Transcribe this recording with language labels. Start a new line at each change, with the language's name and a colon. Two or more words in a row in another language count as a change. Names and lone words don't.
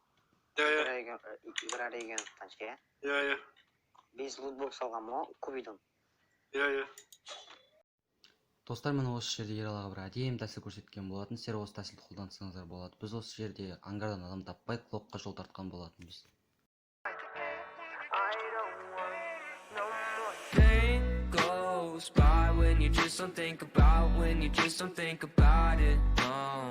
Kazakh: Игра реген танчке. Без лутбокс алған ма, кубидон. Достар, міне осы жерде Ералыға бір әдемі тәсіл көрсеткен болатын. Сіздер осы тәсілді қолдансаңыздар болады. Біз осы жерде ангардан адам таппай клокқа жол тартқан болатынбыз.
English: Pain goes by when you just don't think about, when you just don't think about it. No.